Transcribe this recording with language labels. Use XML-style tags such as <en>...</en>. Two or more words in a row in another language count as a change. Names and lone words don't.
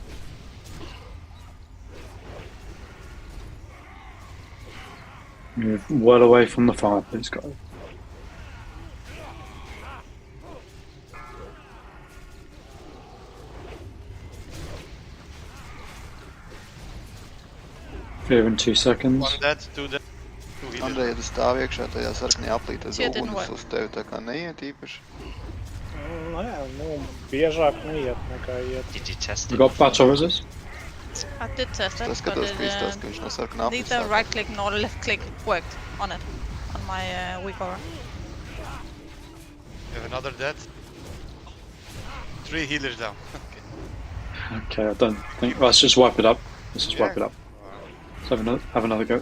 <en>Move well away from the fire, please, guys. Clear in 2 seconds. One dead, two dead.</en> <lv>Andrej, ja tu stāv iekšā tajā sarkanajā aplītē uguns uz tevi tā kā neiet īpaši. Nē, nu, biežāk neiet nekā iet.</lv> <en>Did you test We it? got battle resist. I did test it,</en> <lv>Tas</lv> <en>but</en> <lv>skatos, ka izstāst, ka viņš no sarkanā aplītē</lv> <en>neither right click nor left click worked on it, on my weak aura. You have another dead. 3 healers down. Okay, I don't think. Let's just wipe it up. Let's just wipe it up. Let's have another go.</en>